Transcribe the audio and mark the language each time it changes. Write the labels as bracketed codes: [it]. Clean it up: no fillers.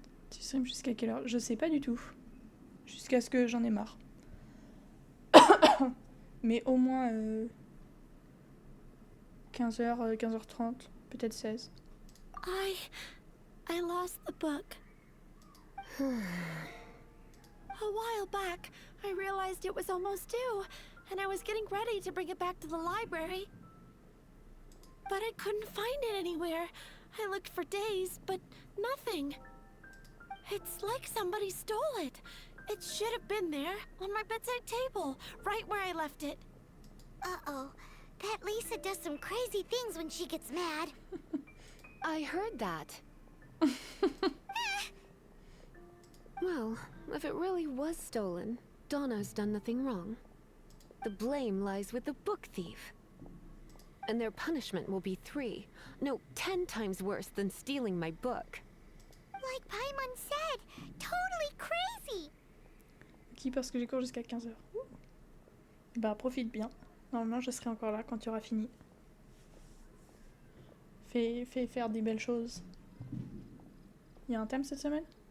[fr] Tu streams jusqu'à quelle heure? Je sais pas du tout. Jusqu'à ce que j'en ai marre. Mais au moins 15h, 15h30, peut-être 16. [en] I lost the book. A while back, I realized it was almost due, and I was getting ready to bring it back to the library. But I couldn't find it anywhere. I looked for days, but nothing. It's like somebody stole it. It should have been there, on my bedside table, right where I left it. Uh-oh. That Lisa does some crazy things when she gets mad. I heard that. Well, if it really was stolen, Donna's done nothing wrong. The blame lies with the book thief. And their punishment will be 10 times worse than stealing my book. Like Paimon said, totally crazy. [fr] Qui parce que j'ai cours jusqu'à 15h. Bah profite bien. Normalement je serai encore là quand tu auras fini. Fais faire des belles choses. Il y a un thème cette semaine?